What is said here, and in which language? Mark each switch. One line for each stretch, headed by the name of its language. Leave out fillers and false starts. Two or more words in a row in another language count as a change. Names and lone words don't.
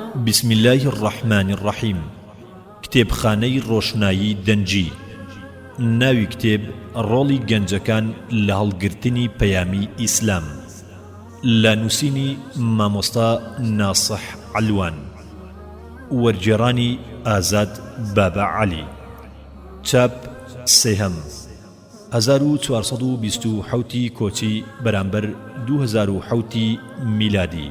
Arabic: بسم الله الرحمن الرحيم.
Central Kurdish: كتاب خاني روشنايي دنجي. ناوي كتاب رولي گەنجەکان لە هەڵگرتنی پەیامی ئیسلام لە نووسینی مامۆستا ناسح علوان، وەرگێڕانی ئازاد بابا عەلی، چاپ سێهەم 1427 کۆچی بەرامبەر 2007 میلادی.